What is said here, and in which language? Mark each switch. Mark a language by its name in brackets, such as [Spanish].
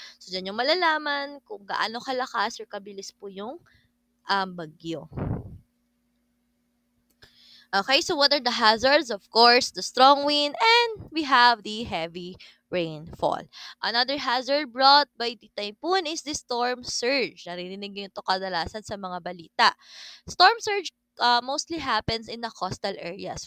[Filipino] So, dyan yung malalaman kung gaano kalakas or kabilis po yung bagyo. [English] Okay, so what are the hazards? Of course, the strong wind and we have the heavy rainfall. Another hazard brought by the typhoon is the storm surge. [Filipino] Narinig niyo ito kadalasan sa mga balita. [English] Storm surge mostly happens in the coastal areas.